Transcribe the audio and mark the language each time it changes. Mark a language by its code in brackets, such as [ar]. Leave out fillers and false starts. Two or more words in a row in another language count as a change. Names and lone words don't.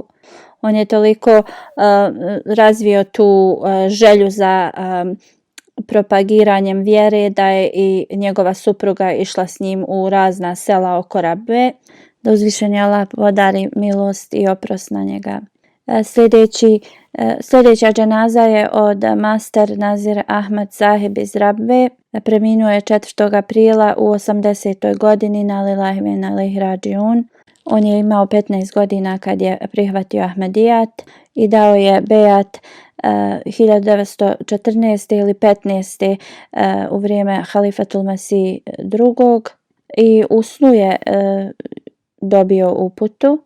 [bs] On je toliko razvio tu želju za propagiranjem vjere da je i njegova supruga išla s njim u razna sela oko Rabbe, da uzvišeni Allah podari milost i oprost na njega. Sljedeća dženaza je od Master Nazir Ahmad Sahib iz Rabbe. Preminuo je 4. aprila u 80. [ar] godini إنا لله وإنا إليه راجعون. [bs] On je imao 15 godina kad je prihvatio Ahmedijat i dao je bejat 1914. ili 15. U vrijeme Halifatul Mesih II. I u snu je dobio uputu.